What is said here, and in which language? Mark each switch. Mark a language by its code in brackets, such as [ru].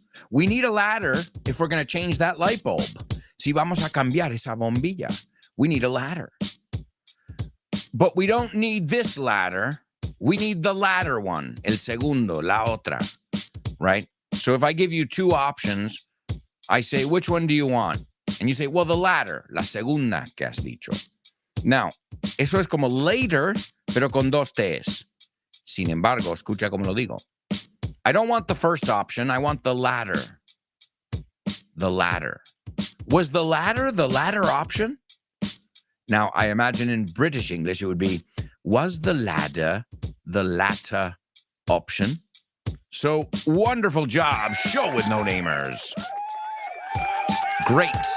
[en] We need a ladder if we're going to change that light bulb. [es] Si vamos a cambiar esa bombilla, [en] we need a ladder. But we don't need this ladder. We need the ladder one, [es] el segundo, la otra, [en] right? So if I give you two options, I say, which one do you want? And you say, well, the ladder, [es] la segunda que has dicho. Now, eso es como later, pero con dos T's. Sin embargo, escucha como lo digo. [en] I don't want the first option. I want the ladder. The ladder. Was the ladder option? Now, I imagine in British English, it would be, was the ladder the latter option? So, wonderful job. Show with no namers. Great.